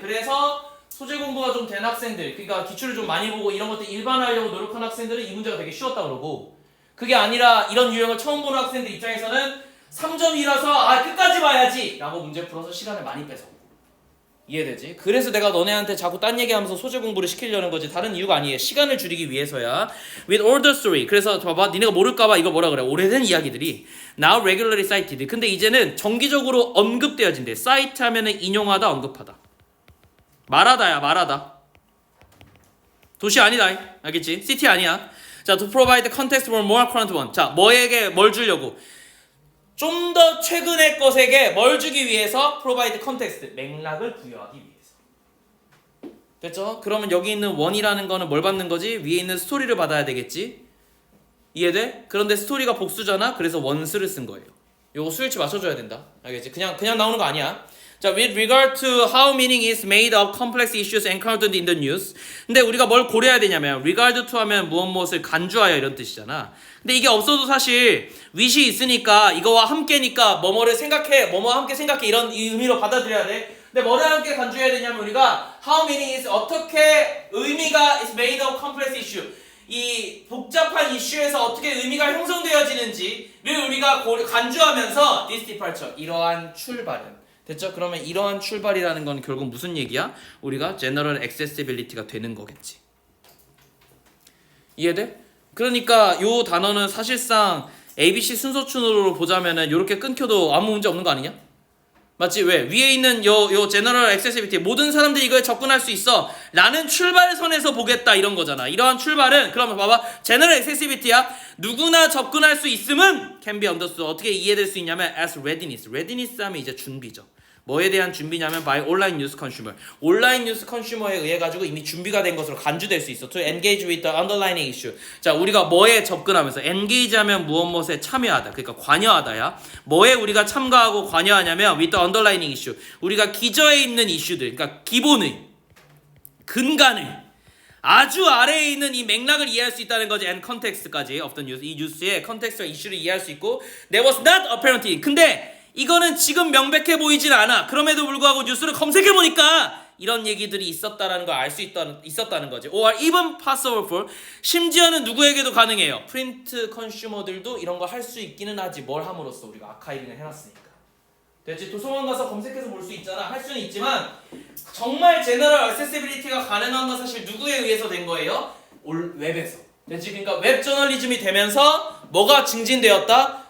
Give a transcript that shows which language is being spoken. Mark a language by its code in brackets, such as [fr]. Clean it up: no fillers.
[ko] 그래서 소재 공부가 좀 된 학생들, 그러니까 기출을 좀 많이 보고 이런 것들 일반화하려고 노력하는 학생들은 이 문제가 되게 쉬웠다 그러고 그게 아니라 이런 유형을 처음 보는 학생들 입장에서는 3점이라서 끝까지 봐야지 라고 문제 풀어서 시간을 많이 뺏어. 이해되지? 그래서 내가 너네한테 자꾸 딴 얘기하면서 소재 공부를 시키려는 거지 다른 이유가 아니에요. 시간을 줄이기 위해서야. [en] With all the story. [ko] 그래서 봐봐, 니네가 모를까봐 이거 뭐라 그래? 오래된 이야기들이 [en] now regularly cited. [ko] 근데 이제는 정기적으로 언급되어진대. cite 하면은 인용하다, 언급하다. 말하다야, 말하다. 도시 아니다, 알겠지? city 아니야. [en] 자, to provide context for more current one. [ko] 자, 뭐에게 뭘 주려고? 좀 더 최근의 것에게 뭘 주기 위해서 [en] provide context, [ko] 맥락을 부여하기 위해서. 됐죠? 그러면 여기 있는 원이라는 거는 뭘 받는 거지? 위에 있는 스토리를 받아야 되겠지? 이해돼? 그런데 스토리가 복수잖아? 그래서 원스를 쓴 거예요. 요거 수일치 맞춰줘야 된다. 알겠지? 그냥 나오는 거 아니야. [en] 자, with regard to how meaning is made of complex issues encountered in the news. [ko] 근데 우리가 뭘 고려해야 되냐면 [en] regard to [ko] 하면 무엇을 간주하여 이런 뜻이잖아. 근데 이게 없어도 사실 with이 있으니까 이거와 함께니까 뭐뭐를 생각해, 뭐뭐와 함께 생각해 이런 의미로 받아들여야 돼. 근데 뭐를 함께 간주해야 되냐면 우리가 [en] how many is [ko] 어떻게 의미가 [en] is made of complex issue. [ko] 이 복잡한 이슈에서 어떻게 의미가 형성되어지는지를 우리가 간주하면서 [en] this departure [ko] 이러한 출발은 됐죠? 그러면 이러한 출발이라는 건 결국 무슨 얘기야? 우리가 general accessibility가 되는 거겠지. 이해돼? 그러니까 요 단어는 사실상 ABC 순서춘으로 보자면은 요렇게 끊겨도 아무 문제 없는 거 아니냐? 맞지? 왜? 위에 있는 요 general accessibility 모든 사람들이 이거에 접근할 수 있어 라는 출발선에서 보겠다 이런 거잖아. 이러한 출발은 그러면 봐봐 general accessibility야. 누구나 접근할 수 있음은 [en] can be understood [ko] 어떻게 이해될 수 있냐면 [en] as readiness. [ko] readiness 하면 이제 준비죠. 뭐에 대한 준비냐면 [en] by online news consumer. [ko] 온라인 뉴스 컨슈머에 의해 가지고 이미 준비가 된 것으로 간주될 수 있어. [en] To engage with the underlying issue. [ko] 자, 우리가 뭐에 접근하면서 engage하면 무엇에 참여하다. 그러니까 관여하다야. 뭐에 우리가 참가하고 관여하냐면 [en] with the underlying issue. [ko] 우리가 기저에 있는 이슈들. 그러니까 기본의 근간의 아주 아래에 있는 이 맥락을 이해할 수 있다는 거지. [en] and context까지 of the news. [ko] 이 뉴스의 컨텍스트와 이슈를 이해할 수 있고 [en] there was not apparently. [ko] 근데 이거는 지금 명백해 보이진 않아. 그럼에도 불구하고 뉴스를 검색해보니까 이런 얘기들이 있었다라는 걸 알 수 있었다는 거지. [en] or even possible for [ko] 심지어는 누구에게도 가능해요. 프린트 컨슈머들도 이런 거 할 수 있기는 하지. 뭘 함으로써 우리가 아카이빙을 해놨으니까. 됐지? 도서관 가서 검색해서 볼 수 있잖아. 할 수는 있지만 정말 제너럴 액세시빌리티가 가능한 건 사실 누구에 의해서 된 거예요? 웹에서. 됐지? 그러니까 웹 저널리즘이 되면서 뭐가 증진되었다?